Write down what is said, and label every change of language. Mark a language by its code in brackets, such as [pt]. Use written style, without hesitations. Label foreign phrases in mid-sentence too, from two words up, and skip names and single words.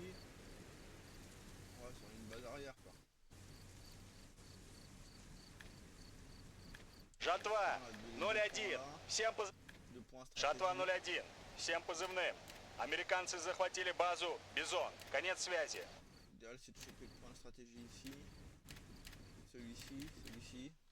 [fr] Ouais, sur une base arrière quoi. [ru] Жатва 01. Всем позывным. [fr] Deux points [ru] Жатва [fr] stratégiques. [ru] 01. Всем позывным. Американцы захватили базу Бизон. Конец связи. [fr] L'idéal c'est de choper le point de stratégie ici. Celui-ci, celui-ci.